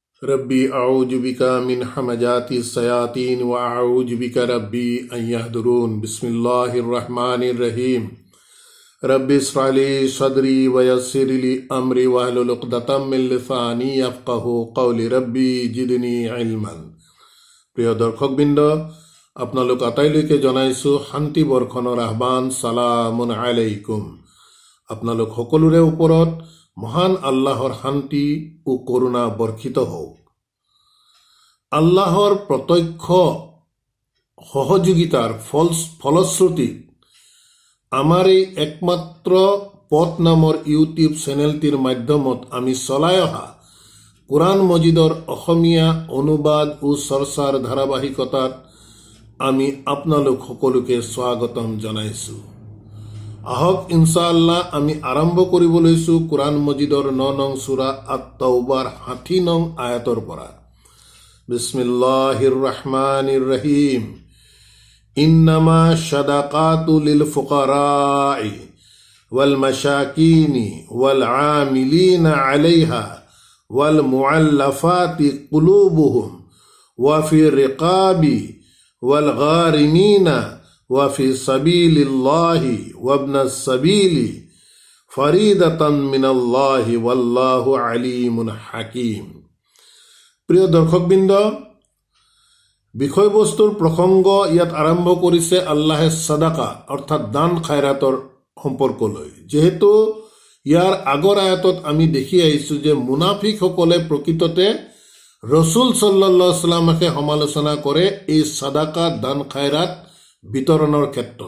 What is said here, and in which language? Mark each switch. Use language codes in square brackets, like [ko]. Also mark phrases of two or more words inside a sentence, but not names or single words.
[ar] رب أعوذ بك من همزات الشياطين وأعوذ بك رب أن يحضرون. بسم الله الرحمن الرحيم. رب اشرح لي صدري ويسر لي أمري واحلل عقدة من لساني يفقهوا قولي رب زدني علما. [as] প্ৰিয় দৰ্শকবৃন্দ, আপোনালোক আটাইলৈকে জনাইছোঁ শান্তি বৰ্ষণৰ আহ্বান। [ar] سلام عليكم. [as] আপোনালোক সকলোৰে ওপৰত মহান আল্লাহৰ শান্তি ও করুণা বৰ্ষিত হওক। আল্লাহৰ প্ৰত্যক্ষ সহযোগিতাৰ ফলশ্ৰুতিত আমাৰ এই একমাত্ৰ পথ নামৰ ইউটিউব চেনেলটিৰ মাধ্যমত আমি চলাই অহা কোরআন মজিদৰ অসমীয়া অনুবাদ ও চৰ্চাৰ ধাৰাবাহিকতাত আমি আপোনালোক সকলোকে স্বাগতম জনাইছোঁ। আহক ইনশাআল্লাহ আমি আৰম্ভ কৰিব লৈছোঁ কোরআন মজিদৰ 9 নং সূৰা আত-তাওবাৰ 60 নং আয়াতৰ পৰা। [ar] بسم الله الرحمن الرحيم. إنما الصدقات للفقراء والمساكين والعاملين عليها والمؤلفة قلوبهم وفي الرقاب والغارمين وفي سبيل الله وابن السبيل فريضة من الله والله عليم حكيم. [as] প্ৰিয় দৰ্শকবৃন্দ, বিষয়বস্তুৰ প্ৰসংগ ইয়াত আৰম্ভ কৰিছে আল্লাহে সাদাকা অৰ্থাৎ দান খায়ৰাতৰ সম্পৰ্কলৈ। যেহেতু ইয়াৰ আগৰ আয়াতত আমি দেখি আহিছোঁ যে মুনাফিকসকলে প্ৰকৃততে ৰসুল [ar] صلى الله عليه وسلم [as] সমালোচনা কৰে এই সাদাকা দান খায়ৰাত বিতৰণৰ ক্ষেত্ৰত।